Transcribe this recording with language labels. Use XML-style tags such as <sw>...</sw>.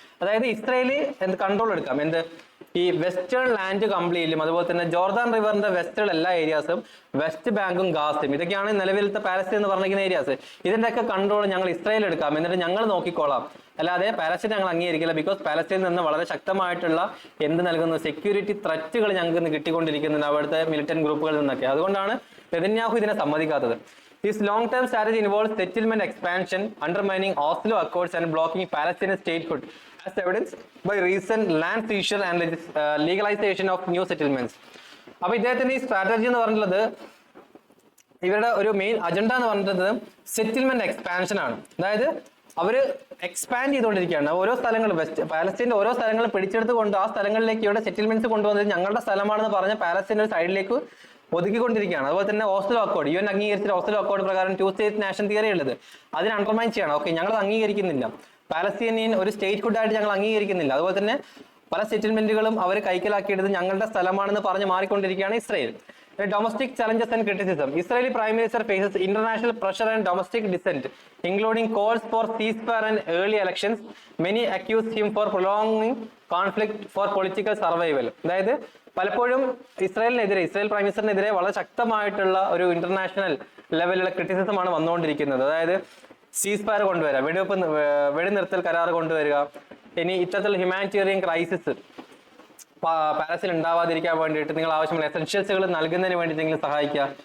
<ml>അതായത് Israeli control എടുക്കാം, ഈ വെസ്റ്റേൺ ലാൻഡ് കംപ്ലീറ്റ്ലും അതുപോലെ തന്നെ ജോർദാൻ റിവറിന്റെ വെസ്റ്റേൺ എല്ലാ ഏരിയാസും, വെസ്റ്റ് ബാങ്കും ഗാസയും, ഇതൊക്കെയാണ് നിലവിലത്തെ പാലസ്തീൻ എന്ന് പറഞ്ഞിരിക്കുന്ന ഏരിയാസ്. ഇതിന്റെയൊക്കെ കൺട്രോൾ ഞങ്ങൾ ഇസ്രായേൽ എടുക്കാം, എന്നിട്ട് ഞങ്ങൾ നോക്കിക്കോളാം, അല്ലാതെ പാലസ്തീൻ ഞങ്ങൾ അംഗീകരിക്കില്ല. ബിക്കോസ് പാലസ്തീനിൽ നിന്ന് വളരെ ശക്തമായിട്ടുള്ള നൽകുന്ന സെക്യൂരിറ്റി ത്രെറ്റുകൾ ഞങ്ങൾക്ക് കിട്ടിക്കൊണ്ടിരിക്കുന്നുണ്ട് അവിടുത്തെ മിലിറ്റന്റ് ഗ്രൂപ്പുകളിൽ നിന്നൊക്കെ. അതുകൊണ്ടാണ് നെതന്യാഹു ഇതിനെ സമ്മതിക്കാത്തത്.</ml> <en>This long-term strategy involves settlement expansion, undermining Oslo Accords and blocking Palestinian statehood, as evidenced by recent land seizure and legalization of new settlements.</en> <ml>അപ്പോൾ ഇദ്ദേഹത്തിന്റെ ഈ സ്ട്രാറ്റജി എന്ന് പറഞ്ഞിട്ടുള്ളത്, ഇവരുടെ ഒരു മെയിൻ അജണ്ട എന്ന് പറഞ്ഞിട്ടുള്ളത് സെറ്റിൽമെന്റ് എക്സ്പാൻഷൻ ആണ്. അതായത് അവര് എക്സ്പാൻഡ് ചെയ്തുകൊണ്ടിരിക്കുകയാണ്. ഓരോ സ്ഥലങ്ങൾ പാലസ്തീന്റെ ഓരോ സ്ഥലങ്ങളും പിടിച്ചെടുത്തുകൊണ്ട് ആ സ്ഥലങ്ങളിലേക്ക് ഇവിടെ സെറ്റിൽമെന്റ്സ് കൊണ്ടുവന്നത് ഞങ്ങളുടെ സ്ഥലമാണെന്ന് പറഞ്ഞ പാലസ്തീന്റെ ഒരു സൈഡിലേക്ക് ഒതുക്കിക്കൊണ്ടിരിക്കുകയാണ്. അതുപോലെ തന്നെ ഓസ്ലോ അക്കോർഡ്, UN അംഗീകരിച്ച ഓസ്ലോ അക്കോർഡ് പ്രകാരം 2 സ്റ്റേറ്റ് നാഷൻ തിയറി ഉള്ളത്, അതിനെ അണ്ടർമൈൻ ചെയ്യണം. ഓക്കെ, ഞങ്ങൾ അംഗീകരിക്കുന്നില്ല, പാലസ്തീനിയൻ ഒരു സ്റ്റേറ്റ് ഹുഡായിട്ട് ഞങ്ങൾ അംഗീകരിക്കുന്നില്ല. അതുപോലെ തന്നെ പല സെറ്റിൽമെന്റുകളും അവർ കൈക്കലാക്കിയെടുത്ത് ഞങ്ങളുടെ സ്ഥലമാണെന്ന് പറഞ്ഞ് മാറിക്കൊണ്ടിരിക്കുകയാണ് Israel.</ml> <en>Domestic challenges and criticism. Israeli Prime Minister faces international pressure and domestic dissent, including calls for ceasefire and early elections. Many accuse him for prolonging conflict for political survival.</en> <ml>അതായത് പലപ്പോഴും ഇസ്രായേൽ പ്രൈം മിനിസ്റ്ററിനെതിരെ വളരെ ശക്തമായിട്ടുള്ള ഒരു international ലെവലിലുള്ള ക്രിറ്റിസിസമാണ് വന്നുകൊണ്ടിരിക്കുന്നത്. അതായത് സീസ് fire കൊണ്ടുവരിക, വെടിനിർത്തൽ കരാർ കൊണ്ടുവരിക, ഇനി ഇത്തരത്തിലുള്ള ഹ്യൂമാനിറ്റേറിയൻ ക്രൈസിസ് പാലസ്തീൻ ഉണ്ടാവാതിരിക്കാൻ വേണ്ടിയിട്ട് നിങ്ങൾ ആവശ്യമുള്ള എസെൻഷ്യൽസുകൾ നൽകുന്നതിന് വേണ്ടി നിങ്ങൾ സഹായിക്കുക.</ml>